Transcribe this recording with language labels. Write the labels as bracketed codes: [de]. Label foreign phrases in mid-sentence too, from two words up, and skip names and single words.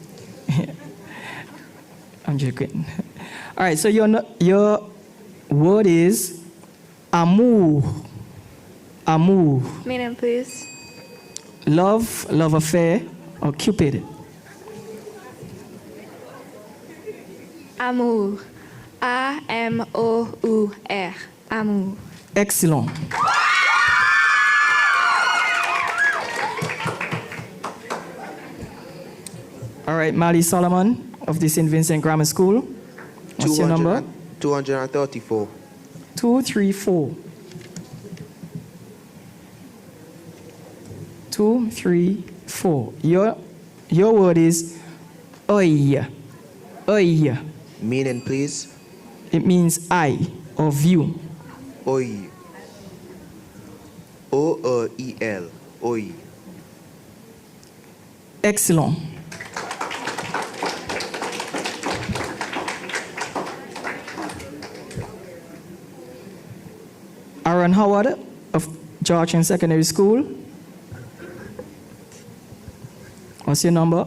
[en] I'm joking. All right, so your word is amour. Amour. Meaning, please. Love, love affair, or Cupid. Amour. A-M-O-U-R. Amour. Excellent. All right, Mali Solomon of the St. Vincent Grammar School. What's your number? 234. 234. 234. Your word is oi. Oi. Meaning, please. It means eye or view. Oi. O-E-L. Oi. Excellent. Aaron Howard of Georgian Secondary School. What's your number?